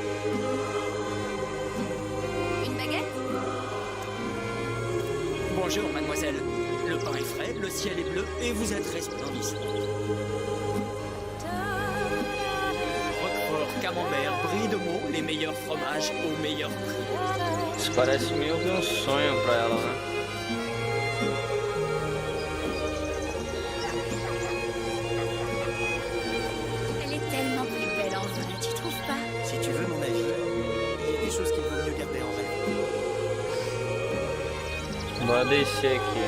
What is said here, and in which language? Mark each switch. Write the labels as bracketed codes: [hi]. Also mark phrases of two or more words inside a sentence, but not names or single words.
[fr] Une baguette? Bonjour, mademoiselle. Le pain est frais, le ciel est bleu et vous êtes resplendissant. Roquefort, camembert, brie de Meaux, les meilleurs fromages au meilleur prix. [pt] Isso parece meio que um sonho pra ela, né? [fr] Elle est tellement plus belle en vrai, tu trouves pas? Si tu veux mon avis, il y a des choses qu'il vaut mieux garder en rêve. [pt] Bora descer aqui.